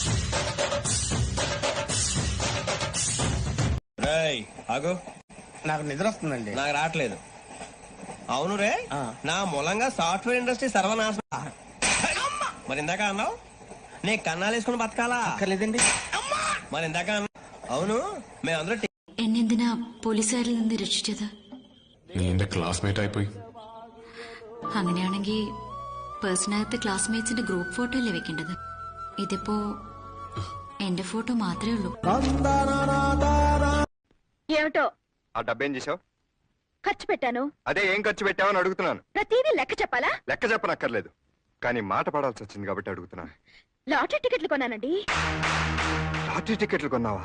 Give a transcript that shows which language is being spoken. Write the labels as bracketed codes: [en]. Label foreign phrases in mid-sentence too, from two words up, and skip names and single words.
[te] ఆగో, నాకు నిద్ర వస్తుందండి. నాకు రావట్లేదు. అవును రే, నా మూలంగా [en] software industry [te] సర్వనాశనం. మరి ఇందాక అన్నావు నీ కన్నాలు వేసుకుని బతకాలా? లేదండి. మరి ఇందాక అన్నావు. అవును మేమందరూ [ml] എന്നെന്തിനാ പോലീസുകാരിൽ നിന്ന് രക്ഷിച്ചത്? നീ എന്റെ ക്ലാസ്മേറ്റ് ആയിപ്പോയി. അങ്ങനെയാണെങ്കിൽ പേഴ്സണകത്ത് ക്ലാസ്മേറ്റ്സിന്റെ [en] group photo [ml] അല്ലേ വെക്കേണ്ടത്? ഇതിപ്പോ എന്റെ ഫോട്ടോ മാത്രമേ ഉള്ളൂ. [te] ఏమిటో ఆ డబ్బేం చేసావు? ఖర్చు పెట్టాను. అదే ఏం ఖర్చు పెట్టావని అడుగుతున్నాను. ప్రతిదీ లెక్క చెప్పాలా? లెక్క చెప్పనక్కర్లేదు, కానీ మాట పడాల్సి వచ్చింది కాబట్టి అడుగుతున్నాను. లాటరీ టికెట్లు కొన్నానండి. లాటరీ టికెట్లు కొన్నావా?